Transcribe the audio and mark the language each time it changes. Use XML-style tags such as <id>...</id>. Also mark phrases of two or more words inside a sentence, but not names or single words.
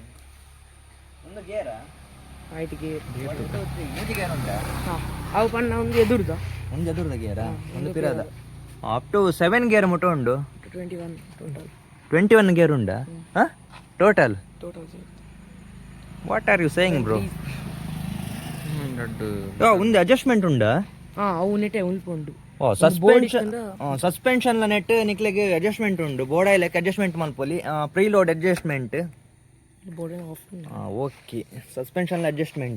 <tcy>ಒಂದು ಗೇರ</tcy> <en>height gear</en> <tcy>ಮೂಜಿ ಗೇರ್ ಉಂಟಾ? ಅವು ಪಣ್ಣ ಒಂದು ಎದುರ್ದ ಗೇರ ಒಂದು ಪಿರದ</tcy> <en>up to 7 gear</en> <tcy>ಮುಟ ಉಂಡು.</tcy> <en>21 total</en> <tcy>21 ಗೇರ್ ಉಂಡಾ ಟೋಟಲ್?</tcy> <en>total what are you saying bro?</en> <tcy>ಒಂದು ಅಡ್ಜಸ್ಟ್ಮೆಂಟ್ ಉಂಡಾ? ಅವು ನೆಟ್ಟೆ ಉಂಟು. ಸಸ್ಪೆನ್ಷನ್ ನೆಟ್ ನಿಕ್ಲೆಗೆ ಅಡ್ಜಸ್ಟ್ಮೆಂಟ್ ಉಂಡು. ಬೋರ್ಡ್ ಲೆಕ್ಕ ಅಡ್ಜಸ್ಟ್ಮೆಂಟ್ ಮಲ್ಪೊಲಿ</tcy> <en>preload adjustment. okay suspension adjustment.</en>